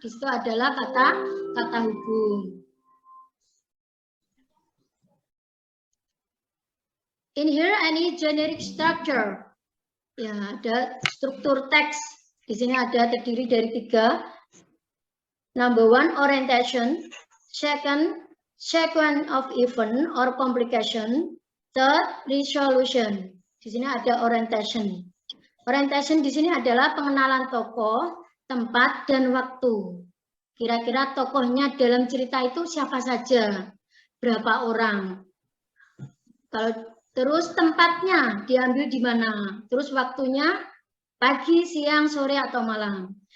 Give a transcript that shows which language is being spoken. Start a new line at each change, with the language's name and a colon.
Indonesian: Di situ adalah kata hubung.
English: In here, any generic structure.
Indonesian: Ya, ada struktur teks. Di sini ada terdiri dari 3.
English: Number 1, orientation. Second, sequence of event or complication. Third, resolution.
Indonesian: Di sini ada orientation. Orientation di sini adalah pengenalan tokoh, tempat, dan waktu. Kira-kira tokohnya dalam cerita itu siapa saja, berapa orang. Kalau terus tempatnya diambil di mana, terus waktunya pagi, siang, sore, atau malam.